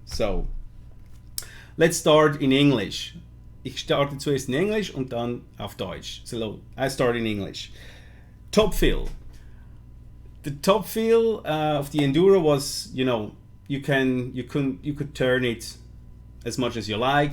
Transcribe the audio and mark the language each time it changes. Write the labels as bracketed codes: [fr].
[en] So let's start in English. [de] Ich starte zuerst in Englisch und dann auf Deutsch. [en] So I start in English. Top fill. The top fill of the Enduro was, you know, you could turn it as much as you like.